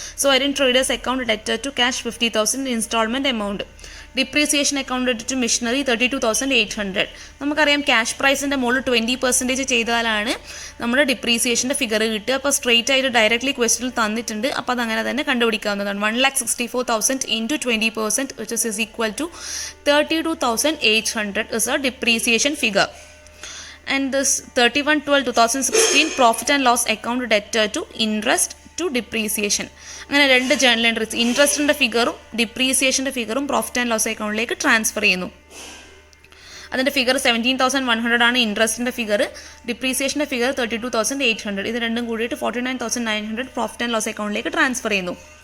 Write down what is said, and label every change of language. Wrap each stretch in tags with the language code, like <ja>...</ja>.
<en>So Arun traders account debtor to cash 50,000 instalment amount.</en> <ml>Depreciation account debtor to machinery 32,800. നമുക്കറിയാം cash പ്രൈസിൻ്റെ മുകളിൽ 20% ചെയ്താലാണ് നമ്മുടെ ഡിപ്രീസിയേഷൻ്റെ figure കിട്ടുക. അപ്പോൾ സ്ട്രെയിറ്റ് ആയിട്ട് ഡയറക്റ്റ്ലി ക്വസ്റ്റനിൽ തന്നിട്ടുണ്ട്. അപ്പോൾ അതങ്ങനെ തന്നെ കണ്ടുപിടിക്കാവുന്നതാണ്.</ml> <en>1,64,000 into 20% which is equal to 32,800 is a depreciation figure. And this 31/12/2016 profit and loss account debtor to interest to depreciation.</en> <ml>അങ്ങനെ രണ്ട് journal entries ഇൻട്രസ്റ്റിൻ്റെ ഫിഗറും ഡിപ്രീസിയേഷൻ്റെ ഫിഗറും profit and loss അക്കൗണ്ടിലേക്ക് ട്രാൻസ്ഫർ ചെയ്യുന്നു. അതിൻ്റെ ഫിഗർ 17,100 ആണ് ഇൻട്രസ്റ്റിൻ്റെ ഫിഗർ. ഡിപ്രീസിയേഷൻ്റെ ഫിഗർ 32,800. ഇത് രണ്ടും കൂടിയിട്ട് 49,900 പ്രോഫിറ്റ് ആൻഡ് ലോസ് അക്കൗണ്ടിലേക്ക് ട്രാൻസ്ഫർ ചെയ്യുന്നു.</ml>